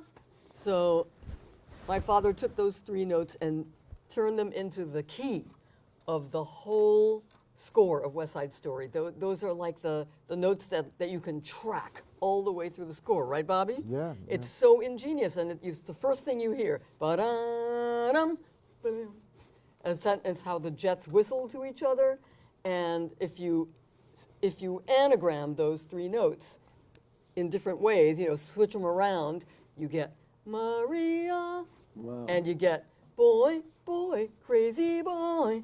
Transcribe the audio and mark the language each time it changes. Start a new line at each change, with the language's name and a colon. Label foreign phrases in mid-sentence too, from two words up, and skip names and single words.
English: So my father took those three notes and turned them into the key of the whole score of West Side Story. Those are like the notes that you can track all the way through the score, right, Bobby? Yeah. It's so ingenious, and it's the first thing you hear. Ba-dum, ba-dum. It's how the jets whistle to each other, and if you anagram those three notes in different ways, switch them around, you get Maria, and you get boy, boy, crazy boy.